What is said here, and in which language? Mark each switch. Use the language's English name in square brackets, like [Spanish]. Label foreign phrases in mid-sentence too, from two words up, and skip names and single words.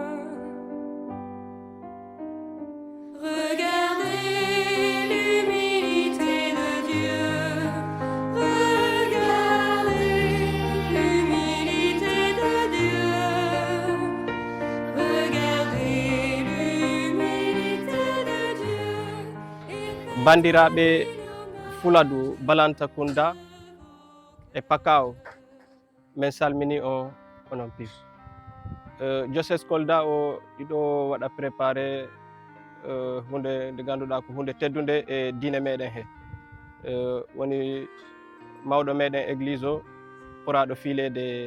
[French] Regardez l'humilité de Dieu. Regardez l'humilité de Dieu. Regardez l'humilité de Dieu. [Fula] Bandiraɓe Fuladu Balantakunda e Pakao min salmini on onon pif diocèse Kolda o ɗiɗo waɗa préparé hunde nde ganduɗa ko hunde teddude e diine meɗen he woni mawɗo meɗen église o poraɗo filede